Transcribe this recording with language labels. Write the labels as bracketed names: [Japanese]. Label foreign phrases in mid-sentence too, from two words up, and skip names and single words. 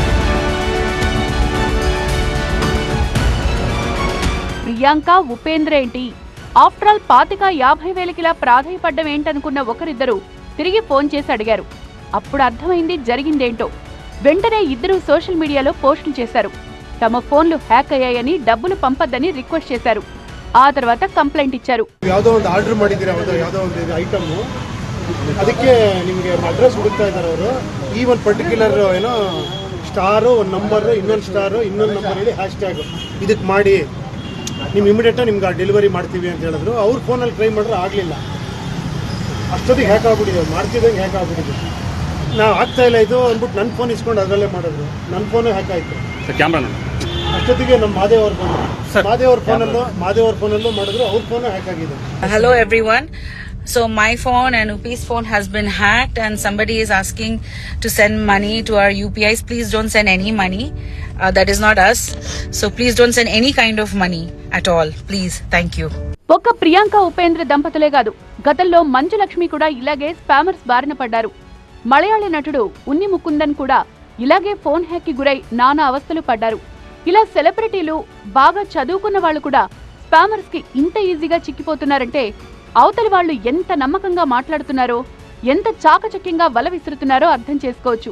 [Telugu] ప్రియాంక ఉపేంద్ర ఏంటి, [English] after all [Telugu] 25,000-50,000కిలా ప్రాధాయపడ్డం ఏంటనుకున్న ఒకరిద్దరు తిరిగి ఫోన్ చేసి అడిగారు. అప్పుడు అర్థమైంది జరిగిందేంటో. వెంటనే ఇద్దరు [English] social mediaలో [Telugu] పోస్టులు చేశారు. తమ ఫోన్లు హ్యాక్ అయ్యాయని, డబ్బులు పంపొద్దని రిక్వెస్ట్ చేశారు. ఆ తర్వాత కంప్లైంట్ ఇచ్చారు. [Kannada] ಯಾವುದೋ ಒಂದು ಆರ್ಡರ್ ಮಾಡಿದ್ದೀರಾ, ಯಾವುದೋ ಒಂದು ಐಟಮ್, ಅದಕ್ಕೆ ನಿಮಗೆ ಅಡ್ರೆಸ್ ಹುಡುಕ್ತಾ ಇದ್ದಾರೆ ಅವರು. ಈ ಒಂದು ಪರ್ಟಿಕ್ಯುಲರ್ ಏನೋ ಸ್ಟಾರು, ಒಂದು ನಂಬರ್, ಇನ್ನೊಂದು ಸ್ಟಾರು, ಇನ್ನೊಂದು ನಂಬರ್ ಹೇಳಿ [English] hash tag [Kannada] ಇದಕ್ಕೆ ಮಾಡಿ ನೀವು ಇಮಿಡಿಯೇಟಾಗಿ ನಿಮ್ಗೆ ಡೆಲಿವರಿ ಮಾಡ್ತೀವಿ ಅಂತ ಹೇಳಿದ್ರು. ಅವ್ರ ಫೋನಲ್ಲಿ ಟ್ರೈ ಮಾಡಿದ್ರೆ ಆಗಲಿಲ್ಲ. ಅಷ್ಟೊತ್ತಿಗೆ ಹ್ಯಾಕ್ ಆಗ್ಬಿಟ್ಟಿದೆ, ಮಾಡ್ತಿದ್ದಂಗೆ ಹ್ಯಾಕ್ ಆಗ್ಬಿಟ್ಟಿದೆ. ನಾವು ಆಗ್ತಾ ಇಲ್ಲ ಇದು ಅಂದ್ಬಿಟ್ಟು ನನ್ನ ಫೋನ್ ಇಸ್ಕೊಂಡು ಅದರಲ್ಲೇ ಮಾಡಿದ್ರು. ನನ್ನ ಫೋನು ಹ್ಯಾಕ್ ಆಯಿತು. ಅಷ್ಟೊತ್ತಿಗೆ ನಮ್ಮ ಮಾದೇವ್ರ ಫೋನಲ್ಲೂ ಮಾಡಿದ್ರು. ಅವ್ರ ಫೋನು ಹ್ಯಾಕ್ ಆಗಿದೆ. [English] Hello everyone. So my phone and Upi's phone has been hacked and somebody is asking to send money to our UPIs. Please don't send any money. That is not us. So please don't send any kind of money at all. Please. Thank you. [Telugu] ఒక్క ప్రియాంక ఉపేంద్ర దంపతులే కాదు, గతంలో మంచు లక్ష్మి కూడా ఇలాగే స్పామర్స్ బారిన పడ్డారు. మలయాళీ నటుడు ఉన్ని ముకుందన్ కూడా ఇలాగే ఫోన్ హ్యాక్ కి గురై నానా అవస్థలు పడ్డారు. ఇలా సెలబ్రిటీలు, బాగా చదువుకున్న వాళ్ళు కూడా స్పామర్స్ కి ఇంత ఈజీగా చిక్కిపోతున్నారంటే అవతలి వాళ్ళు ఎంత నమ్మకంగా మాట్లాడుతున్నారో, ఎంత చాకచక్యంగా వల విసురుతున్నారో అర్థం చేసుకోవచ్చు.